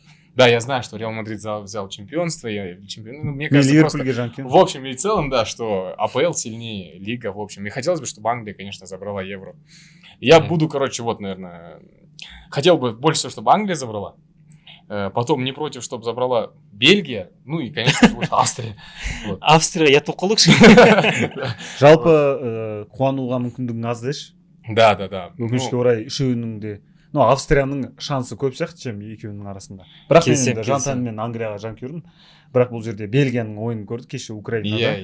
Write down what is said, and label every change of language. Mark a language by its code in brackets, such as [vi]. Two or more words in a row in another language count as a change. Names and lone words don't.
[ru] Да, я знаю, что Реал Мадрид взял чемпионство, мне кажется, просто... В общем и целом, да, что АПЛ сильнее лига, в общем. И хотелось бы, чтобы Англия, конечно, забрала Евро. Я буду, короче, вот, наверное... Хотел бы больше всего, чтобы Англия забрала. потом не против, чтобы забрала Бельгия, ну и, конечно же, Австрия. [kk] Австрия ұят болып қалдықшы. Жалпы қуануға мүмкіндігің аз деші. Да. Өкінішке орай үшеуінің де, Австрияның шансы көп сияқты чем екеуінің арасында. Бірақ мен енді жан-тәніммен Англияға жанкүйермін. Бірақ бұл жерде Бельгияның ойынын көрдік кеше Украинада.